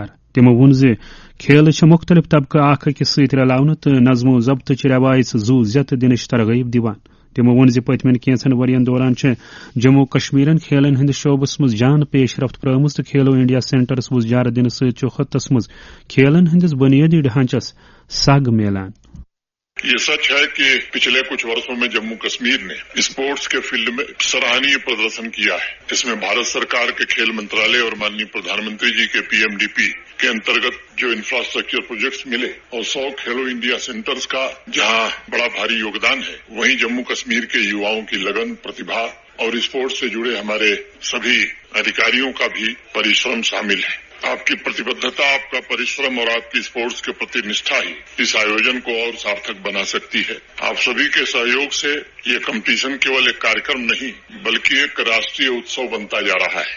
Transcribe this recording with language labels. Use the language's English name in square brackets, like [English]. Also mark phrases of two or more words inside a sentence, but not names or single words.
[Kashmiri] تمو وون کھیل مختلف طبقہ اخ اکس ست رلاونہ تو نظم و ضبط روایت زو زت دنچ ترغیب دیوان. تمو وون پتمن کینچن ورین دوران جموں کشمیرن کھیلن ہند شعبس مز جان پیش رفت پرامز تو کھیلو انڈیا سینٹرس وزجار دن ست خطس مز کھیلن ہندس بنیادی ڈھانچس سگ میلان. [Hindi] ये सच है कि पिछले कुछ बरसों में जम्मू कश्मीर ने स्पोर्ट्स के फील्ड में सराहनीय प्रदर्शन किया है. इस में भारत सरकार के खेल मंत्रालय और माननीय प्रधान मंत्री जी के पी एम डी पी के अंतर्गत जो [English] infrastructure projects [Hindi] मिले और 100 खेलो इंडिया सेंटर्स का जहाँ बड़ा भारी योगदान है, वहीं जम्मू कश्मीर के युवाओं की लगन, प्रतिभा और स्पोर्ट्स से जुड़े हमारे सभी अधिकारियों का भी परिश्रम शामिल है। आपकी प्रतिबद्धता, आपका परिश्रम और आपकी स्पोर्ट्स के प्रति निष्ठा ही इस आयोजन को और सार्थक बना सकती है। आप सभी के सहयोग से ये कंपटीशन केवल एक कार्यक्रम नहीं बल्कि एक राष्ट्रीय उत्सव बनता जा रहा है।